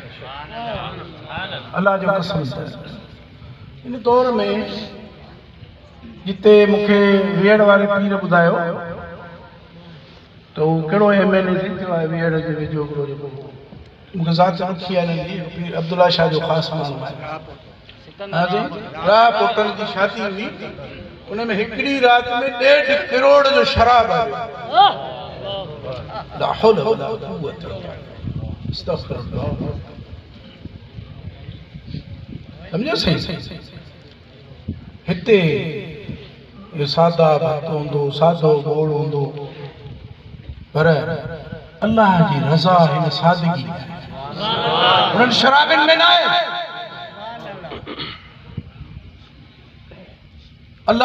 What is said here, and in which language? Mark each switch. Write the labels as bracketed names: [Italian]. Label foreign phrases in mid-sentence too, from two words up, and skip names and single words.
[Sindhi] अलाह जो कसम इन दौर में जिते मूंखे वेड़ वारे पीर ॿुधायो तो कहिड़ो MLA थियो आहे वेड़ जे वेझो हिकिड़ो जेको मूंखे ज़ात रखी आहे पीर अब्दुल्ला शाह जो ख़ासि माण्हू आहे राह पोटनि जी शादी हुई उन में हिकिड़ी राति में 1.5 करोड़ जो शराब आयो [Arabic] لا حول ولا قوة أستغفر الله [Sindhi] सम्झो सही हिते सादा भक्त हूंदो सादो गोड़ हूंदो पर अल्लाह जी रज़ा हिन सादगी उन्हनि शराबनि में न आहे अल्लाह